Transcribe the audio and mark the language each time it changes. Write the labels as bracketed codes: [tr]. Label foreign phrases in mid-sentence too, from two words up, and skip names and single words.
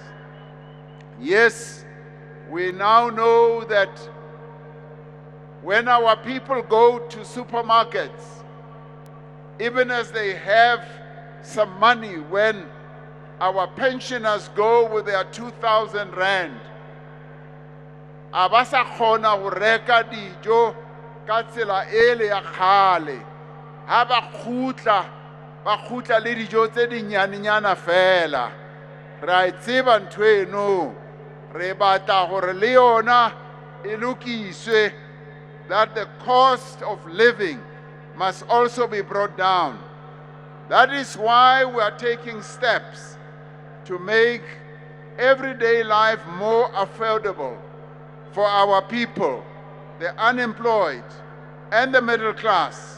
[en] Yes, we now know that when our people go to supermarkets, even as they have some money, when our pensioners go with their 2,000 rand, [st] abasa khona ho reka dijo ka tsela ele ya khale. Ha ba khutla le dijo tse dinyanenyana fela. Ra tseba ntho eno, re batla hore le yona e lokiswe, [en] that the cost of living must also be brought down. That is why we are taking steps to make everyday life more affordable for our people, the unemployed, and the middle class.